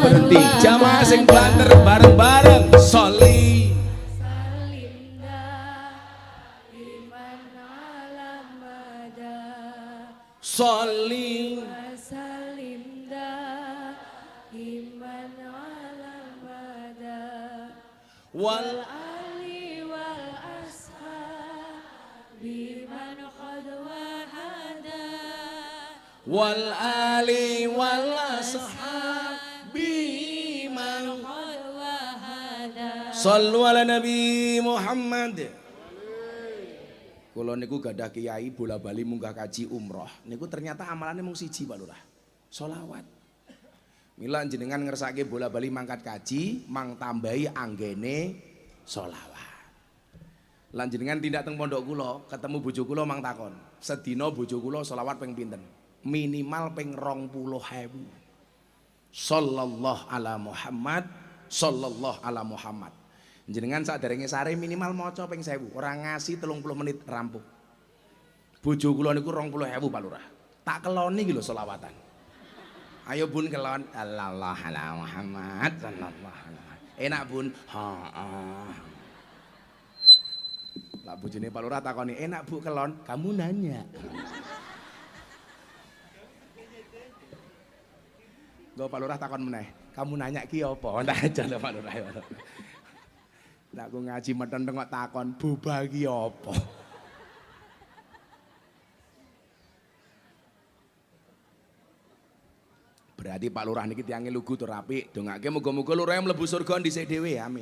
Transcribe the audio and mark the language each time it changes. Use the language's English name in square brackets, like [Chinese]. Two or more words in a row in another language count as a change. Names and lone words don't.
[Javanese] ngerti. Jamaah sing banter bareng-bareng soli. [Arabic] صل وال آل والأصحاب بمن قد وحدا والآل والأصحاب من قد وحدا. صلوا على النبي محمد. [Javanese] Kula niku gadah kiai bola-bali munggah kaji umroh. Niku ternyata amalannya mung siji Pak Lurah. Sholawat. Mila jenengan ngersake bola-bali mangkat kaji, mang tambahi anggene sholawat. Lan jenengan tindak teng pondok kula, ketemu bojo kula mang takon, sedina bojo kula sholawat ping pinten? Minimal ping 20.000. [Arabic] صلى الله على محمد، صلى الله على محمد. [Javanese] Jenengan saderenge sare minimal maca ping 1000, ora ngasih 30 menit rampung. Bojo kula niku 20.000 Pak Lurah. Tak keloni iki lho selawatan. Ayo Bun kelon [Arabic] الله على محمد صلى الله عليه. [Javanese] Enak Bun? Heeh. Lah bojone Pak Lurah takoni, "Enak Bu kelon?" [Indonesian] Kamu nanya. [Javanese] Go Pak Lurah takon meneh, [Indonesian] "Kamu nanya ki apa?" [Javanese] Ndak aja lho Pak Lurah. Lah aku ngaji meten kok takon, "Boba ki apa?" Berarti Pak Lurah niki tiange lugu tur apik, dongake muga-muga lurah mlebu surga dhisik dhewe, amin.